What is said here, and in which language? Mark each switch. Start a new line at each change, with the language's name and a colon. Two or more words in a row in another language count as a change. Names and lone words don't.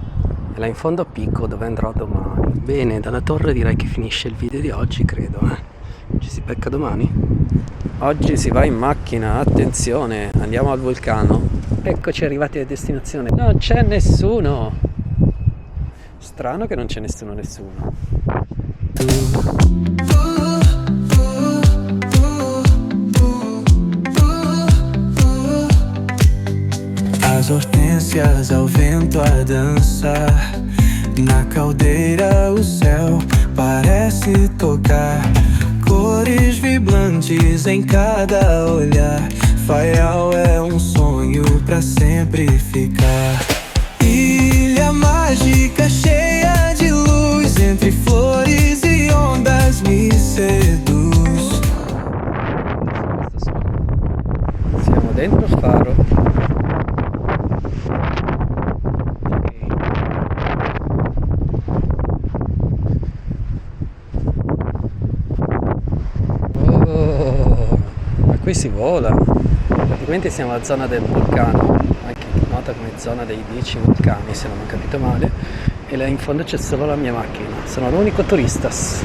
Italian: Là in fondo a Pico, dove andrò domani. Bene, dalla torre direi che finisce il video di oggi, credo. Ci si becca domani? Oggi si va in macchina, attenzione, andiamo al vulcano. Eccoci arrivati a destinazione. Non c'è nessuno! Strano che non c'è nessuno.
Portuguese: As hortênsias ao vento a dançar. Na caldeira o céu parece tocar. Cores vibrantes em cada olhar. Faial é sonho pra sempre ficar. Ilha mágica cheia de luz. Entre flores e ondas me seduz.
Italian: Siamo dentro il faro. Qui si vola, praticamente siamo alla zona del vulcano, anche nota come zona dei 10 vulcani se non ho capito male, e là in fondo c'è solo la mia macchina, sono l'unico turistas.